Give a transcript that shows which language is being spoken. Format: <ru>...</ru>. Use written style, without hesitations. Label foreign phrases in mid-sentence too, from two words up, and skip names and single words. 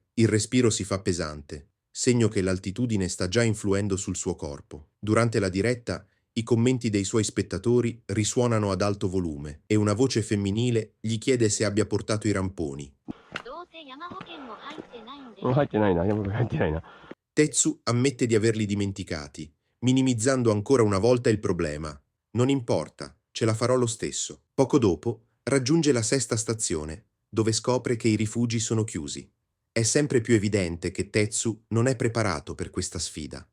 <it>Il respiro si fa pesante, segno che l'altitudine sta già influendo sul suo corpo. Durante la diretta, i commenti dei suoi spettatori risuonano ad alto volume e una voce femminile gli chiede se abbia portato i ramponi.</it> <ja>入ってないな、山本入ってないな。</ja> <it>Tetsu ammette di averli dimenticati, minimizzando ancora una volta il problema. Non importa, ce la farò lo stesso. Poco dopo raggiunge la sesta stazione, dove scopre che i rifugi sono chiusi. È sempre più evidente che Tetsu non è preparato per questa sfida.</it>